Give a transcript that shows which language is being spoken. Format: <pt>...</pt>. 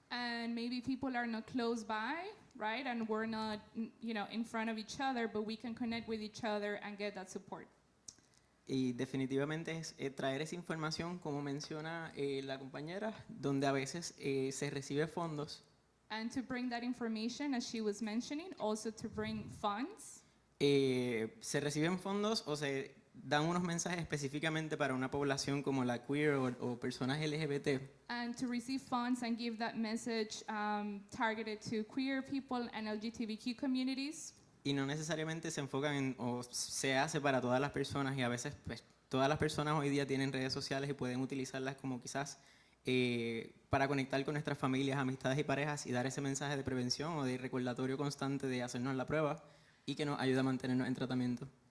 <en>And maybe people are not close by, right? And we're not, in front of each other, but we can connect with each other and get that support.</en> <es>Y definitivamente es traer esa información, como menciona la compañera, donde a veces se recibe fondos.</es> <en>And to bring that information, as she was mentioning, also to bring funds.</en> <es>Se reciben fondos o se dan unos mensajes específicamente para una población como la queer o personas LGBT.</es> <en>And to receive funds and give that message targeted to queer people and LGBTQ communities.</en> <es>Y no necesariamente se enfocan o se hace para todas las personas y a veces pues, todas las personas hoy día tienen redes sociales y pueden utilizarlas como quizás para conectar con nuestras familias, amistades y parejas y dar ese mensaje de prevención o de recordatorio constante de hacernos la prueba y que nos ayuda a mantenernos en tratamiento.</es>